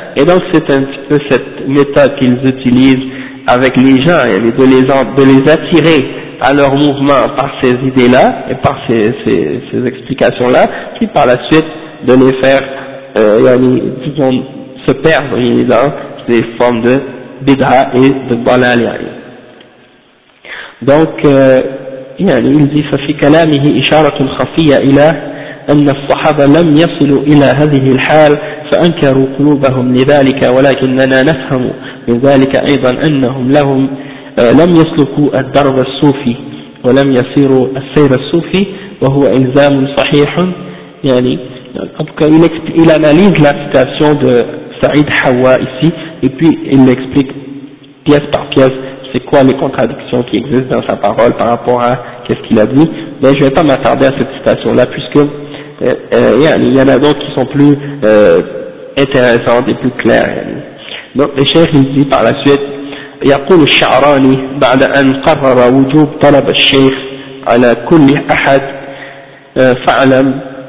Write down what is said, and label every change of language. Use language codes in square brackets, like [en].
[fr] Et donc, c'est un petit peu cette méthode qu'ils utilisent avec les gens, de les attirer à leur mouvement par ces idées-là et par ces explications-là, qui par la suite de les faire, disons, se perdre dans des formes de bid'a et de balal. Donc, il dit [ar] « فَفِي كَلَامِهِ إِشَارَةٌ خَفِيَّ إِلَى أَنَّ الصَّحَابَ لَمْ يَصِلُوا إِلَى هَذِهِ الْحَالِ فَأَنْكَرُوا قُلُوبَهُمْ لِذَلِكَ وَلَكِنَّنَا نَفْهَمُ مِنْ ذَلِكَ أَيْضًا أَنَّهُمْ لَهُمْ لم يسلكوا الدرب الصوفي ولم يسيروا السير الصوفي وهو إلزام صحيح. يعني [fr] il analyse la citation de Saïd Hawa ici et puis il explique pièce par pièce c'est quoi les contradictions qui existent dans sa parole par rapport à qu'est-ce qu'il a dit. Mais je ne vais pas m'attarder à cette citation là puisque il y en a d'autres qui sont plus intéressantes et plus claires. Donc le cheikh il dit par la suite, [ar] يقول الشعراني بعد أن قرر وجوب طلب الشيخ على كل أحد فعلم